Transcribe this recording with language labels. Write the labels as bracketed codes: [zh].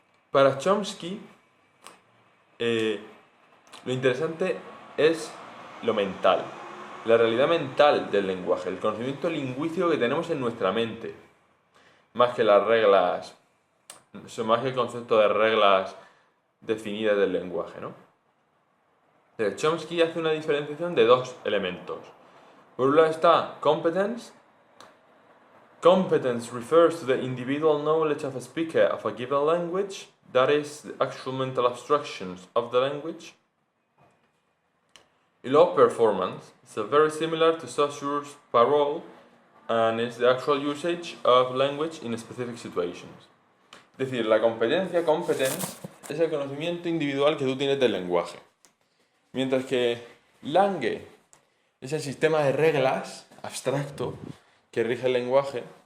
[es] Para Chomsky, lo interesante es lo mental, la realidad mental del lenguaje, el conocimiento lingüístico que tenemos en nuestra mente, más que las reglas, más que el concepto de reglas definidas del lenguaje, ¿no? Chomsky hace una diferenciación de dos elementos. Por un lado está competence. [en] Competence refers to the individual knowledge of a speaker of a given language, that is, the actual mental abstractions of the language. [es] Y luego [en] performance. It's very similar to Saussure's parole and is the actual usage of language in specific situations. [es] Es decir, la competencia, competence, es el conocimiento individual que tú tienes del lenguaje. Mientras que Lange es el sistema de reglas abstracto que rige el lenguaje.